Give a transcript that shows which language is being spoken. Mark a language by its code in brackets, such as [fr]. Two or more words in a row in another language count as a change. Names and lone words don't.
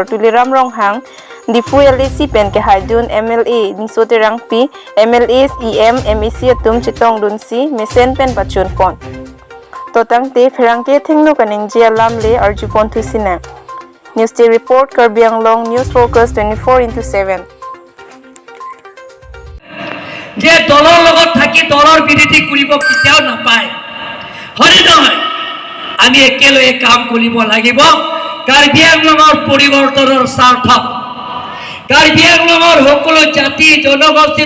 [mjw] Tuliram Ronghang, Difu LAC pen ke haidun MLA Nisoterang P, MLAs EM, MEC Atum Chitong Dun Si, Mesen pen Pachun Pon. Totang te Ferangke Thinglo Kaning Jia Lamle Arjupon Tusina. [en] News Day Report, Karbiang Long News Focus 24/7. [as] যে দলৰ লগত থাকি দলৰ বিৰোধী কৰিব কেতিয়াও নাপায় হয়নে নহয় আমি একেলগে কাম কৰিব লাগিব কাৰ্বি আংলঙৰ পৰিৱৰ্তনৰ স্বাৰ্থত কাৰ্বি আংলঙৰ সকলো জাতি জনগোষ্ঠীৰ